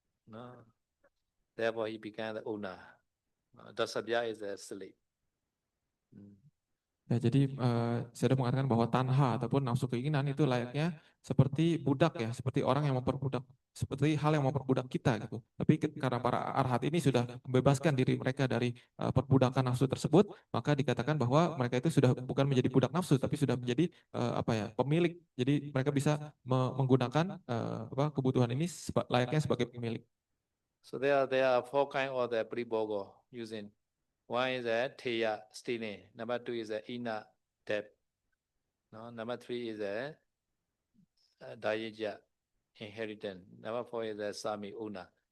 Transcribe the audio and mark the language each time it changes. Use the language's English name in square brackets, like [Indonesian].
[English] No, therefore he became the owner. No, Dasabya is the slave. [Indonesian] Ya, jadi saya sudah mengatakan bahwa tanha ataupun nafsu keinginan itu layaknya seperti budak ya, seperti orang yang memperbudak, seperti hal yang memperbudak kita gitu. Tapi karena para arhat ini sudah membebaskan diri mereka dari perbudakan nafsu tersebut, maka dikatakan bahwa mereka itu sudah bukan menjadi budak nafsu, tapi sudah menjadi apa ya pemilik. Jadi mereka bisa menggunakan apa kebutuhan ini layaknya sebagai pemilik. [English] So there are four kinds of the Pribogo using. One is a Teya stealing. Number two is a Ina debt. No, number three is a Dayeja inheritance. Number four is a Sami Una.